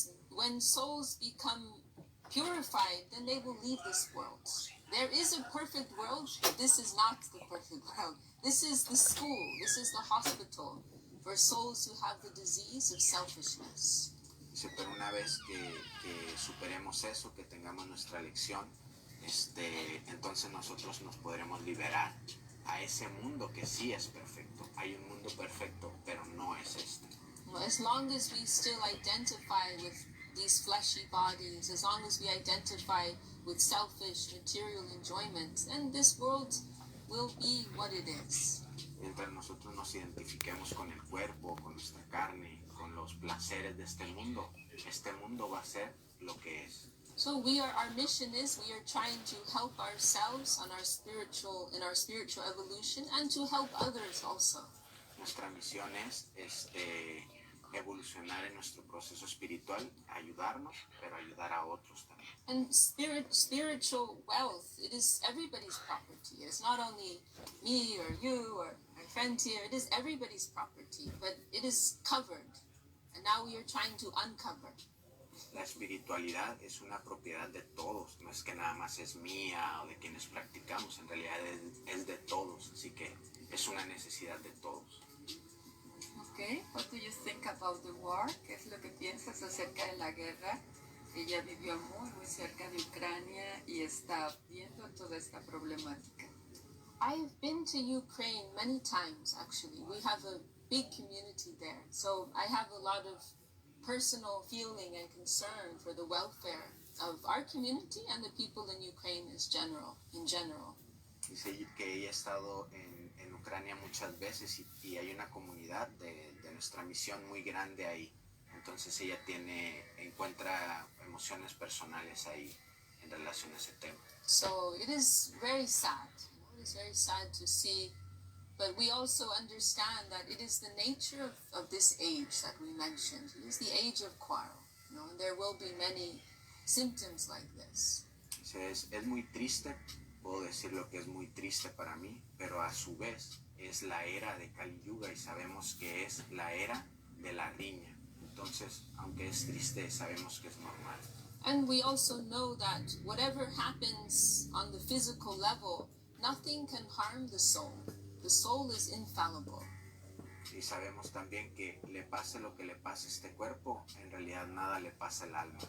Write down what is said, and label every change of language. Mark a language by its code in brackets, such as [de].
[en] When souls become purified, then they will leave this world. There is a perfect world, but this is not the perfect world. This is the school, this is the hospital for souls who have the disease of selfishness. [es] Dice, pero una vez que superemos eso, que tengamos nuestra lección, entonces nosotros nos podremos liberar a ese mundo que sí es perfecto. Hay un mundo perfecto, pero no es este. [en] As long as we still identify with these fleshy bodies, as long as we identify with selfish material enjoyment, then this world will be what it is. [es] Mientras nosotros nos identifiquemos con el cuerpo, con nuestra carne, con los placeres de este mundo va a ser lo que es. [en] So our mission is we are trying to help ourselves in our spiritual evolution, and to help others also. [es] Nuestra misión es evolucionar en nuestro proceso espiritual, ayudarnos, pero ayudar a otros también. [en] And spiritual wealth, it is everybody's property. It's not only me or you or my friend here. It is everybody's property, but it is covered. And now we are trying to uncover. [es] La espiritualidad es una propiedad de todos, no es que nada más es mía o de quienes practicamos, en realidad es de todos, así que es una necesidad de todos. [en] Okay, what do you think about the war? [es] ¿Qué es lo que piensas acerca de la guerra? Ella vivió muy cerca de Ucrania y está viendo toda esta problemática. [en] I've been to Ukraine many times, actually. We have a big community there, so I have a lot of personal feeling and concern for the welfare of our community and the people in Ukraine in general. [es] Dice que ella ha estado en Ucrania muchas veces y hay una comunidad de nuestra misión muy grande ahí. Entonces ella encuentra emociones personales ahí en relación a ese tema. [en] So it is very sad. It is very sad to see, but we also understand that it is the nature of this age that we mentioned. It is the age of quarrel. And there will be many symptoms like this. [es] Es muy triste, puedo decir lo que es muy triste para mí, pero a su vez es la era de Kali Yuga y sabemos que es la era de la riña. Entonces, aunque es triste, sabemos que es normal. [en] And we also know that whatever happens on the physical level, nothing can harm the soul. The soul is infallible. [es] Y sabemos también que le pase lo que le pase a este cuerpo, en realidad nada le pasa al alma.